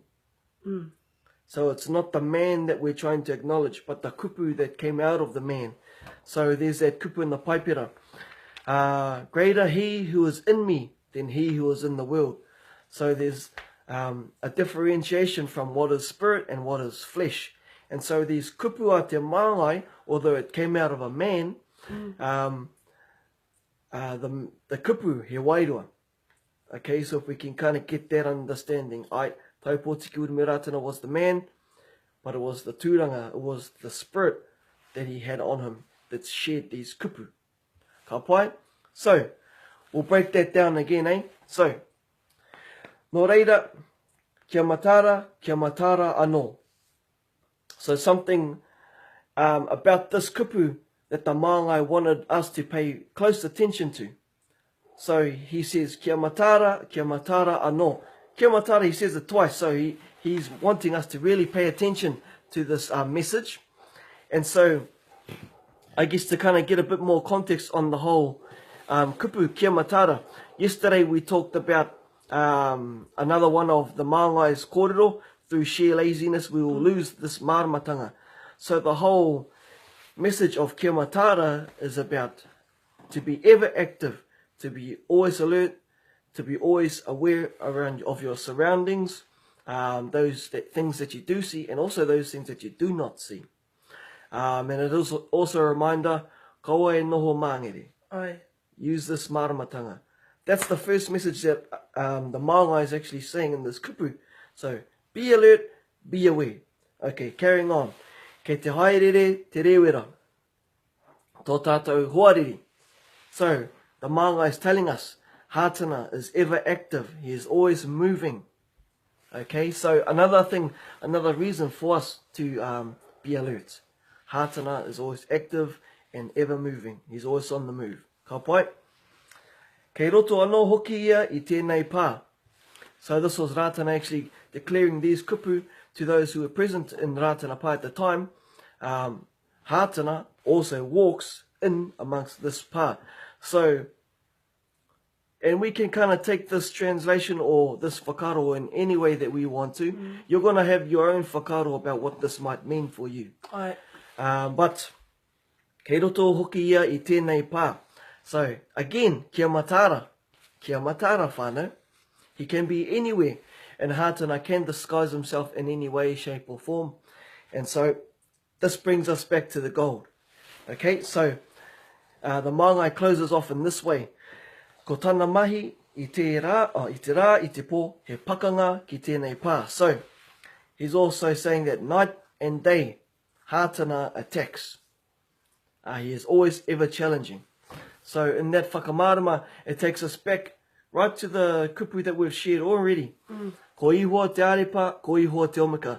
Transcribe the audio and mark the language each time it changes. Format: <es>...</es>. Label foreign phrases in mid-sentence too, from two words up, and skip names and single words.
<en>So it's not the man that we're trying to acknowledge, but the kupu that came out of the man. So there's that kupu in the paipera. Greater he who is in me than he who is in the world. So there's a differentiation from what is spirit and what is flesh. And so these</en> <mi>kupu a te māngai,</mi> <en>although it came out of a man, the kupu,</en> <mi>he wairua.</mi> <en>Okay, so if we can kind of get that understanding. Tau Pōtiki Wiri Muratana was the man, but it was the tūranga, it was the spirit that he had on him that shared these kupu.</en> <mi>Ka pai?</mi> <en>So, we'll break that down again, So,</en> <mi>nō reira, kia matara anō.</mi> <en>So something about this kupu that the māngai wanted us to pay close attention to. So he says,</en> <mi>kia matara anō. Kia matara,</mi> <en>he says it twice, so he's wanting us to really pay attention to this message. And so, I guess to kind of get a bit more context on the whole kupu,</en> <mi>kia matara.</mi> <en>Yesterday we talked about another one of the māngai's kōrero. Through sheer laziness, we will lose this māramatanga. So the whole message of</en> <mi>kia matara</mi> <en>is about to be ever active, to be always alert, to be always aware of your surroundings, those things that you do see, and also those things that you do not see. And it is also a reminder,</en> <mi>kaua e noho māngere. Ai.</mi> <en>Use this māramatanga. That's the first message that the māngai is actually saying in this kupu. So, be alert, be aware. Okay, carrying on.</en> <mi>Kei te haerere te rewera. Tō tātou hoariri.</mi> <en>So, the māngai is telling us, Hātana is ever active. He is always moving. Okay, so another reason for us to be alert. Hātana is always active and ever moving. He's always on the move.</en> <mi>Ka pai? Kei roto anō hoki ia i tēnei pā.</mi> <en>So this was Ratana actually declaring these kupu to those who were present in Ratana pā at the time. Hātana also walks in amongst this pā. So, and we can kind of take this translation or this whakaro in any way that we want to. You're going to have your own whakaro about what this might mean for you.</en> <mi>Ai.</mi> <en>But,</en> <mi>kei roto hoki ia i tēnei pā.</mi> <en>So, again,</en> <mi>kia matara whānau.</mi> <en>He can be anywhere, and Hātana can disguise himself in any way, shape or form. And so, this brings us back to the gold. Okay, so, the māngai closes off in this way.</en> <mi>Ko tana mahi i te rā, i te pō, he pakanga ki tēnei pā.</mi> <en>So, he's also saying that night and day, Hātana attacks. He is always ever challenging. So in that whakamārama, it takes us back right to the kupu that we've shared already.</en> <mi>Ko ihoa te arepa, ko ihoa te omika.</mi>